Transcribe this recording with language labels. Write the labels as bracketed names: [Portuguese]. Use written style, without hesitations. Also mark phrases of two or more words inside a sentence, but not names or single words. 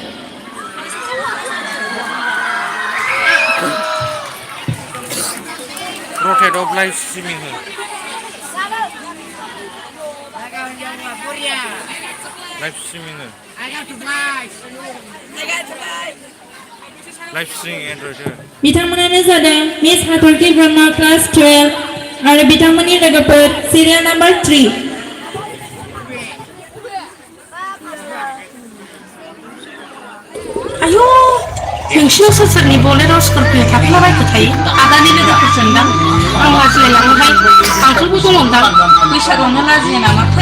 [English] Rotate of live streaming. Live streaming. Live streaming Android. [Bodo] बिथांमोनानो जादों मिस हाथरखि ब्रह्म क्लास 12 आरो बिथांमोननि लोगोफोर [English] serial number [Bodo] 3 आयौ नोंसिनाव सोर सोरनि बलेर' स्करपिय' थाफैलाबायखो थायो आदानि लोगोफोरजों दां आं लाजिलायलाङोहाय आंखौबो दङदां बैसागुआवनो लाजियो नामाथाय